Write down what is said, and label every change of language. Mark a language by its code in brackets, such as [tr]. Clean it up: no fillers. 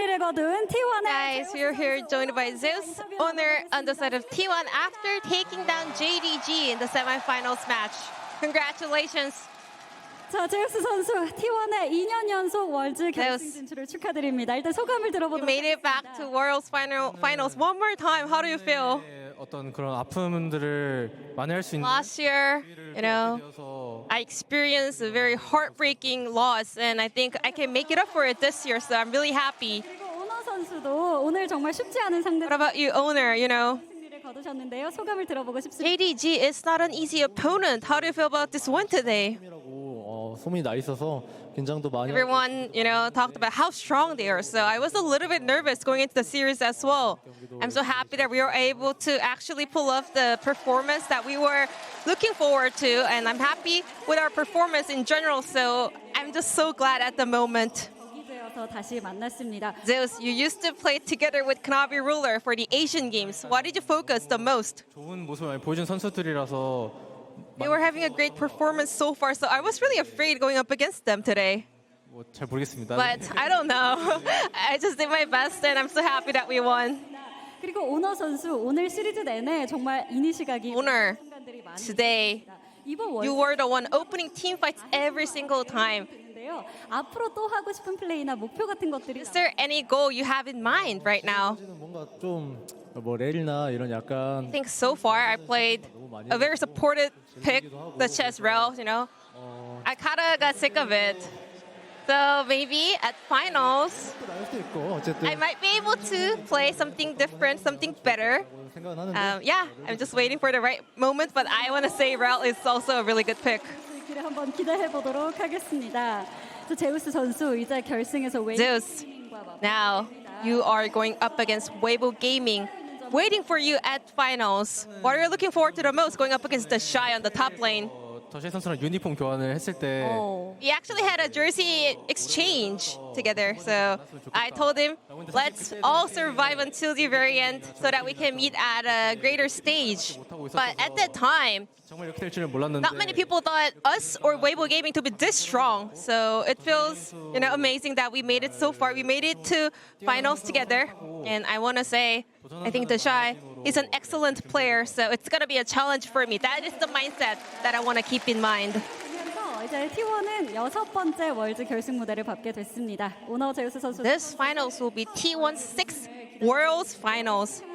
[en] Guys, we're here joined by Zeus, Oner on the side of T1 after taking down JDG in the semifinals match. Congratulations. [ko] 자, 제우스 선수 T1의 2년 연속 월드 결승 진출을 축하드립니다. 일단 소감을 들어보도록 [en] You made it back to World's finals one more time. How do you feel? [ko] 어떤 그런 아픔들을 만회할 수 있는 [en] Last year, you know, I experienced a very heartbreaking loss, and I think I can make it up for it this year. So I'm really happy. [ko] 그리고 오너 선수도 오늘 정말 쉽지 않은 상대. [en] What about you, Oner? You know, [ko] 승리를 거두셨는데요. 소감을 들어보고 싶습니다. [en] JDG is not an easy opponent. How do you feel about this win today? [ko] 소문이 나 있어서 긴장도 많이. [en] Everyone, you know, talked about how strong they are. So I was a little bit nervous going into the series as well. I'm so happy that we were able to actually pull off the performance that we were looking forward to. And I'm happy with our performance in general. So I'm just so glad at the moment. [ko] 다시 만났습니다. [en] Zeus, you used to play together with Kanavi Ruler for the Asian Games. What did you focus the most? [ko] 좋은 모습을 많이 보여준 선수들이라서. [en] They were having a great performance so far, so I was really afraid going up against them today. [ko] 잘 모르겠습니다. [en] But I don't know. I just did my best, and I'm so happy that we won. [ko] 그리고 오너 선수 오늘 시리즈 내내 정말 이니시각이 [en] Oner, today you were the one opening team fights every single time. [ko] 앞으로 또 하고 싶은 플레이나 목표 같은 것들이. [en] Is there any goal you have in mind right now? [ko] 뭔가 좀 뭐 레일이나 이런 약간. [en] I think so far I played a very supported pick, such as Rel. You know, I kind of got sick of it. So maybe at finals, I might be able to play something different, something better. Yeah, I'm just waiting for the right moment. But I want to say Rel is also a really good pick. [ko] 한번 기대해 보도록 하겠습니다. 제우스 선수 이제 결승에서 [en] Zeus, now you are going up against Weibo Gaming, waiting for you at finals. What are you looking forward to the most going up against the Shy on the top lane? [ko] 더샤이 선수랑 유니폼 교환을 했을 때 [en] We actually had a jersey exchange together. So I told him, let's all survive until the very end so that we can meet at a greater stage. But at that time, [ko] 정말 이렇게 될 줄은 몰랐는데. [en] not many people thought us or Weibo Gaming to be this strong. So it feels, you know, amazing that we made it so far. We made it to finals together. And I want to say, I think the Shy is an excellent player. So it's going to be a challenge for me. That is the mindset that I want to keep in mind. [ko] 이제 T1은 6번째 월드 결승 무대를 밟게 됐습니다. 오너 제우스 선수. [en] This finals will be T1's 6th Worlds Finals.